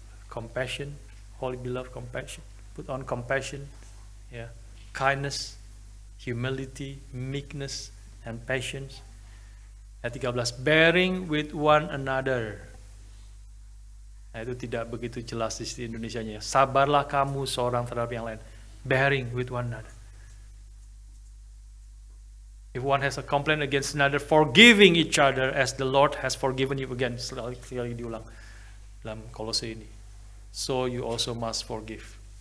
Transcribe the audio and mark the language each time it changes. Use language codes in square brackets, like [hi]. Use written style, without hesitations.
[en] Compassion, holy beloved compassion. Put on compassion, yeah, kindness, humility, meekness, and patience. [id] Ayat [en] 13, bearing with one another. [id] Nah, itu tidak begitu jelas di Indonesianya. Sabarlah kamu seorang terhadap yang lain. [en] Bearing with one another. If one has a complaint against another, forgiving each other as the Lord has forgiven you. Again, [id] sekali diulang dalam Kolose ini. [en] So you also must forgive.